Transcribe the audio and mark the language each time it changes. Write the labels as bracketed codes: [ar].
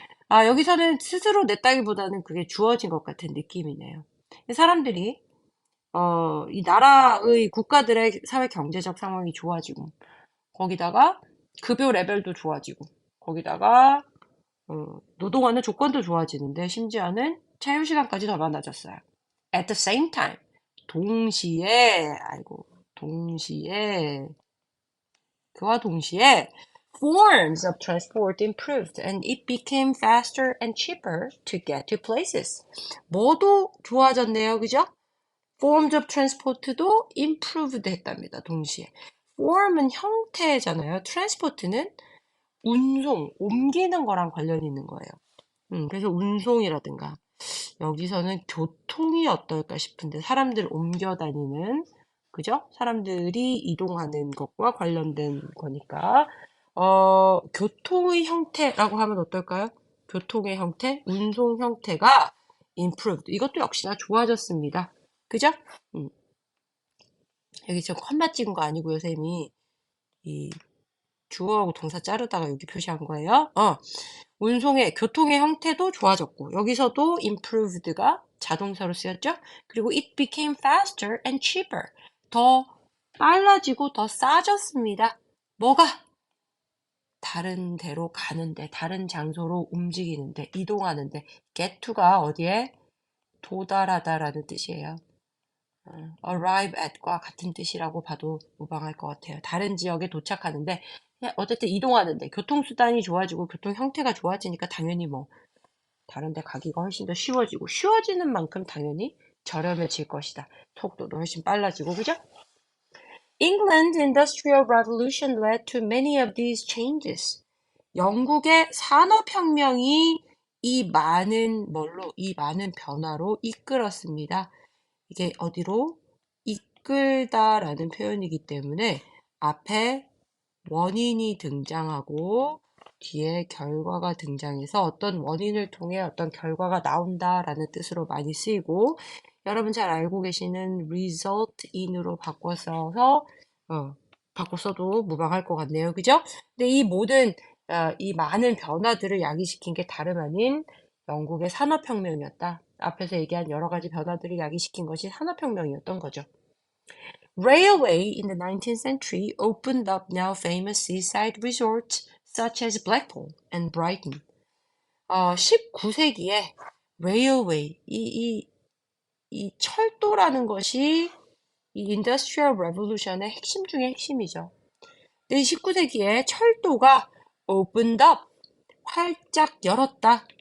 [ko] 여기서는 스스로 냈다기보다는 그게 주어진 것 같은 느낌이네요. 사람들이 이 나라의 국가들의 사회 경제적 상황이 좋아지고 거기다가 급여 레벨도 좋아지고 거기다가 노동하는 조건도 좋아지는데 심지어는 자유시간까지 더 많아졌어요. [en] At the same time, [ko] 동시에, 아이고, 동시에, 그와 동시에 [en] forms of transport improved and it became faster and cheaper to get to places. [ko] 뭐도 좋아졌네요, 그죠? [en] forms of transport [ko] 도 improved 했답니다, 동시에. form은 형태잖아요. transport는 운송, 옮기는 거랑 관련이 있는 거예요. 그래서 운송이라든가 여기서는 교통이 어떨까 싶은데 사람들 옮겨 다니는 그죠? 사람들이 이동하는 것과 관련된 거니까 교통의 형태라고 하면 어떨까요? 교통의 형태, 운송 형태가 improved. 이것도 역시나 좋아졌습니다. 그죠? 음. 여기 지금 컴마 찍은 거 아니고요, 쌤이. 이 주어하고 동사 자르다가 여기 표시한 거예요. 교통의 형태도 좋아졌고, 여기서도 improved가 자동사로 쓰였죠? 그리고 [en] it became faster and cheaper. [ko] 더 빨라지고 더 싸졌습니다. 뭐가? 다른 데로 가는데, 다른 장소로 움직이는데, 이동하는데, get to가 어디에? 도달하다라는 뜻이에요. arrive at과 같은 뜻이라고 봐도 무방할 것 같아요. 다른 지역에 도착하는데 그냥 어쨌든 이동하는데 교통수단이 좋아지고 교통 형태가 좋아지니까 당연히 뭐 다른 데 가기가 훨씬 더 쉬워지고 쉬워지는 만큼 당연히 저렴해질 것이다. 속도도 훨씬 빨라지고 그죠? [en] England's Industrial Revolution led to many of these changes. [ko] 영국의 산업혁명이 이 많은 변화로 이끌었습니다. 이게 어디로? 이끌다라는 표현이기 때문에 앞에 원인이 등장하고 뒤에 결과가 등장해서 어떤 원인을 통해 어떤 결과가 나온다라는 뜻으로 많이 쓰이고 여러분 잘 알고 계시는 result in으로 바꿔서도 무방할 것 같네요. 그죠? 근데 이 많은 변화들을 야기시킨 게 다름 아닌 영국의 산업혁명이었다. 앞에서 얘기한 여러 가지 변화들을 야기시킨 것이 산업혁명이었던 거죠. [en] Railway in the 19th century opened up now famous seaside resorts such as Blackpool and Brighton. [ko] 19세기에 railway, 이 철도라는 것이 이 Industrial Revolution의 핵심 중에 핵심이죠. 근데 19세기에 철도가 opened up, 활짝 열었다.